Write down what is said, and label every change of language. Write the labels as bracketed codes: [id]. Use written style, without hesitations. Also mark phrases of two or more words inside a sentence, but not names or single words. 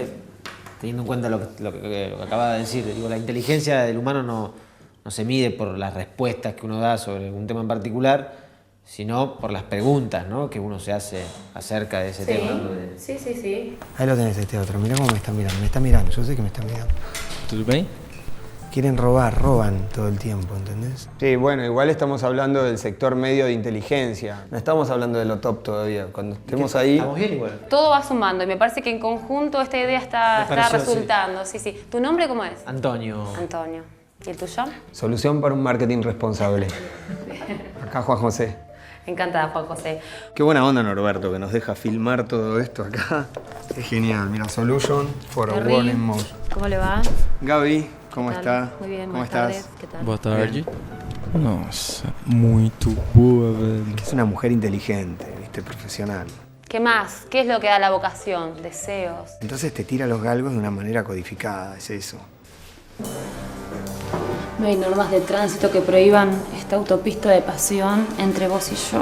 [es] teniendo en cuenta lo que acaba de decir, digo, la inteligencia del humano no se mide por las respuestas que uno da sobre un tema en particular, sino por las preguntas, ¿no?, que uno se hace acerca de ese tema. ¿No? Sí. Ahí lo tenés este otro. Mirá cómo me está mirando. Me está mirando. Yo sé que me está mirando. [pt] Tudo bem? [es] Quieren roban todo el tiempo, ¿entendés? Sí, bueno, igual estamos hablando del sector medio de inteligencia. No estamos hablando de lo top todavía. Cuando estemos ahí... Estamos bien igual. Todo va sumando y me parece que en conjunto esta idea está pareció, resultando. Sí. ¿Tu nombre cómo es? Antonio. Antonio. ¿Y el tuyo? Solución para un marketing responsable. Acá Juan José. Encantada, Juan José. Qué buena onda Norberto, que nos deja filmar todo esto acá. Es genial. Mira, [en] Solution for a Terry, World in Motion. [es] ¿Cómo le va? Gaby, ¿cómo ¿Qué tal? está? Muy bien, ¿Cómo buenas estás? tardes. ¿Qué tal? [pt] Boa tarde. Nossa, muito boa, velho. [es] Es una mujer inteligente, ¿viste? Profesional. ¿Qué más? ¿Qué es lo que da la vocación? Deseos. Entonces te tira los galgos de una manera codificada, es eso. No hay normas de tránsito que prohíban esta autopista de pasión entre vos y yo.